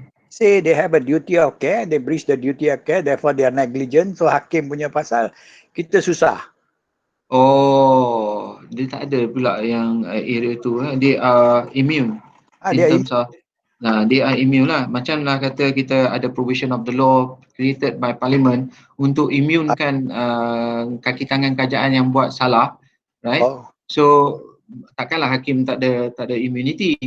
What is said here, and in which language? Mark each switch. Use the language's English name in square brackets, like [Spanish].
[English] Say they have a duty of care, they breach the duty of care, therefore they are negligent, [Malay] so hakim punya pasal kita susah. Oh, dia tak ada pula yang area tu. [English] They are immune in terms of they are immune lah. [Malay] Macam lah kata kita ada [English] provision of the law created by parliament [Malay] untuk immunekan kaki tangan kerajaan yang buat salah, right? So takkanlah hakim tak ada immunity.